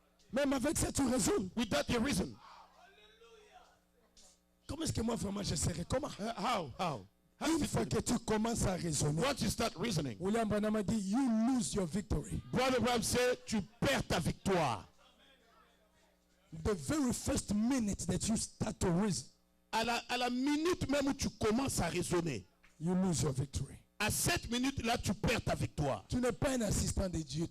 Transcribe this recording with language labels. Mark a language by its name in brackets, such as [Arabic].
[French] Même avec ça, tu raisonnes. [English] With that, you reason. [French] Comment est-ce que moi, vraiment, je serai? Comment? [English] How? How [French] Une [English] is [French] fois [English] it? [French] que tu commences à raisonner, [English] Once you start reasoning, [French] William Branham a dit, [English] you lose your victory. Brother Bram said, [French] tu perds ta victoire. [English] The very first minute that you start to reason, [French] À la minute même où tu commences à raisonner, [English] you lose your victory. [French] à cette minute-là, tu perds ta victoire. Tu n'es pas un assistant de Dieu.